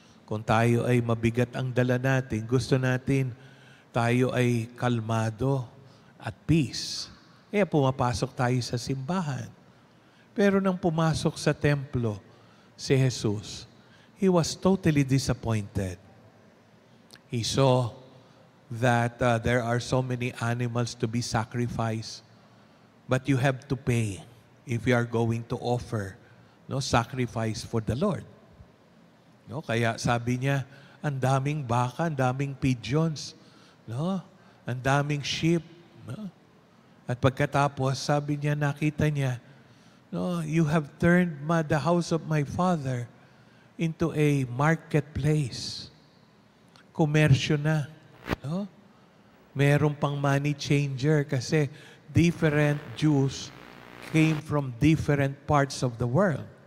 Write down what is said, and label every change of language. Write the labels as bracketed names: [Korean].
[Filipino] Kung tayo ay mabigat ang dala natin, gusto natin tayo ay kalmado at peace. Kaya pumapasok tayo sa simbahan. Pero nang pumasok sa templo si Jesus, [English] he was totally disappointed. He saw that there are so many animals to be sacrificed. But you have to pay if you are going to offer sacrifice for the Lord. [Filipino] No? Kaya sabi niya, ang daming baka, ang daming pigeons, no? Ang daming sheep. No? At pagkatapos, sabi niya, nakita niya, no, [English] you have turned the house of my father into a marketplace. [Filipino] Komersyo na. No? [English] Meron pang money changer kasi different Jews came from different parts of the world.